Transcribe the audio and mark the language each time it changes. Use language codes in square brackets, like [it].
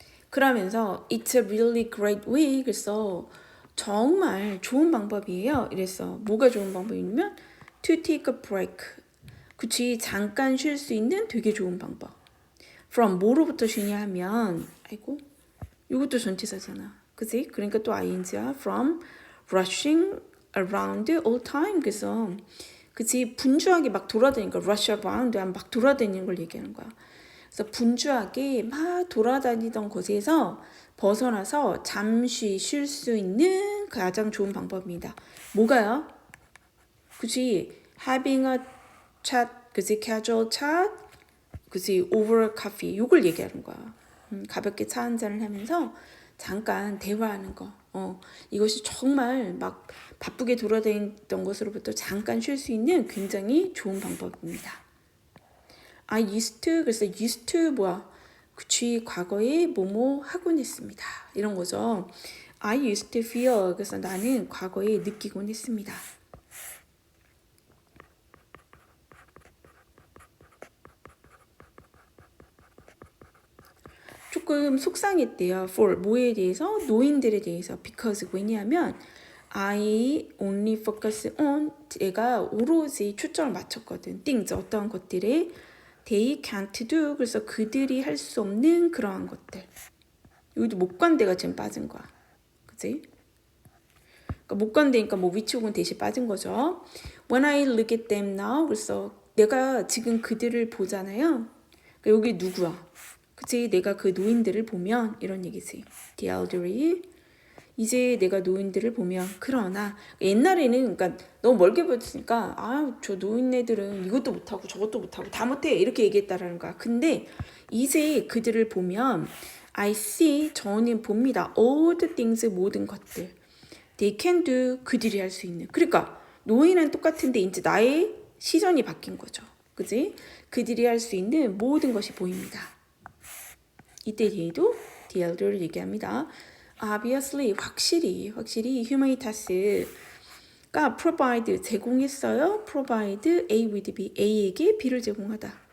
[en] 그러면서 it's a really great way. [ko] 그래서 정말 좋은 방법이에요. 이래서 뭐가 좋은 방법이냐면 [en] to take a break. [ko] 그치, 잠깐 쉴 수 있는 되게 좋은 방법. from 뭐로부터 쉬냐 하면 아이고, 이것도 전치사잖아. 그치? 그러니까 또 ing야. [en] from rushing around all time. [ko] 그래서 그치, 분주하게 막 돌아다니니까 rush around 막 돌아다니는 걸 얘기하는 거야. 그래서 분주하게 막 돌아다니던 곳에서 벗어나서 잠시 쉴 수 있는 가장 좋은 방법입니다. 뭐가요? 그치, [en] having a chat, [ko] 그치, casual chat, 그치, [en] over coffee, [ko] 요걸 얘기하는 거야. 가볍게 차 한 잔을 하면서 잠깐 대화하는 거. 이것이 정말 막 바쁘게 돌아다니던 것으로부터 잠깐 쉴 수 있는 굉장히 좋은 방법입니다. [en] I used to, [ko] 그래서 [en] used to 뭐야? [ko] 그치, 과거에 뭐뭐 하곤 했습니다. 이런 거죠. [en] I used to feel, [ko] 그래서 나는 과거에 느끼곤 했습니다. 조금 속상했대요. for 뭐에 대해서? 노인들에 대해서. because 왜냐하면 [en] I only focus on, [ko] 내가 오로지 초점을 맞췄거든. things, 어떤 것들에 [en] they can't do, [ko] 그래서 그들이 할 수 없는 그러한 것들. 여기도 목관대가 지금 빠진 거야. 그치? 그러니까 목관대니까 뭐 which 혹은 대시 빠진 거죠. [en] When I look at them now, [ko] 그래서 내가 지금 그들을 보잖아요. 그러니까 여기 누구야? 그치? 내가 그 노인들을 보면 이런 얘기지. [en] The elderly. [ko] 이제 내가 노인들을 보면, 그러나 옛날에는 그러니까 너무 멀게 보였으니까 저 노인네들은 이것도 못하고 저것도 못하고 다 못해 이렇게 얘기했다라는 거야. 근데 이제 그들을 보면 [en] I see, [ko] 저는 봅니다. [en] all the things, [ko] 모든 것들. [en] They can do, [ko] 그들이 할 수 있는. 그러니까 노인은 똑같은데 이제 나의 시선이 바뀐 거죠. 그지? 그들이 할 수 있는 모든 것이 보입니다. 이때 뒤에도 the elder를 얘기합니다. Obviously, 확실히 Humanitas가 provide, 제공했어요. [en] provide A with B, [ko] A에게 B를 제공하다.